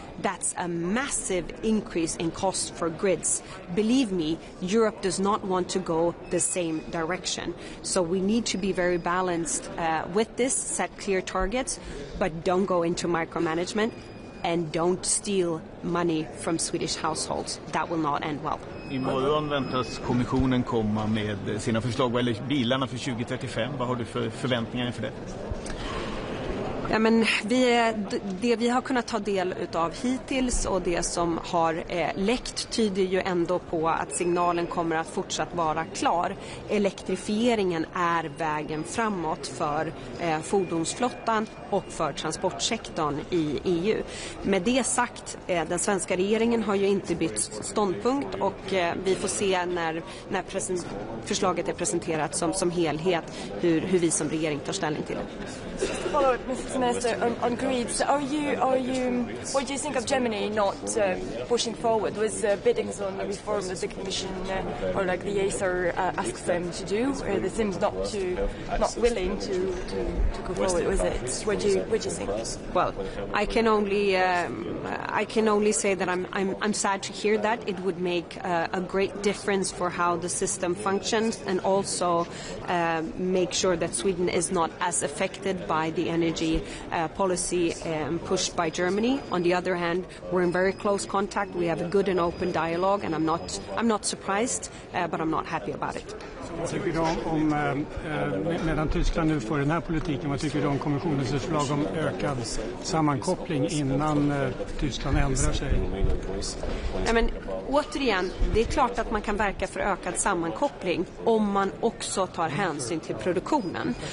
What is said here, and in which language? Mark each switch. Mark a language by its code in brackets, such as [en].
[en] That's a massive increase in cost for grids. Believe me, Europe does not want to go the same direction. So we need to be very balanced with this, set clear targets, but don't go into micromanagement and don't steal money from Swedish households. That will not end well. [sv] Imorgon väntas kommissionen komma med sina förslag vad gäller bilarna för 2035. Vad har du för förväntningar inför det? Ja, men det vi har kunnat ta del utav hittills och det som har läckt tyder ju ändå på att signalen kommer att fortsatt vara klar. Elektrifieringen är vägen framåt för fordonsflottan och för transportsektorn i EU. Med det sagt, den svenska regeringen har ju inte bytt ståndpunkt och vi får se när förslaget är presenterat som helhet hur vi som regering tar ställning till det. [en] Follow up, Mr. Minister, on greed. So what do you think of Germany not pushing forward with biddings on the reform that the Commission or like the Acer asks them to do? They seem not willing to go forward with it. What do you think? Well, I can only say that I'm sad to hear that. It would make a great difference for how the system functions and also make sure that Sweden is not as affected by the energy policy pushed by Germany. On the other hand, we're in very close contact. We have a good and open dialogue, and I'm not surprised, but I'm not happy about it. [sv] Vad tycker du om medan Tyskland nu får den här politiken, vad tycker du om kommissionens förslag om ökad sammankoppling innan Tyskland ändrar sig? Ja, men återigen, det är klart att man kan verka för ökad sammankoppling om man också tar hänsyn till produktionen.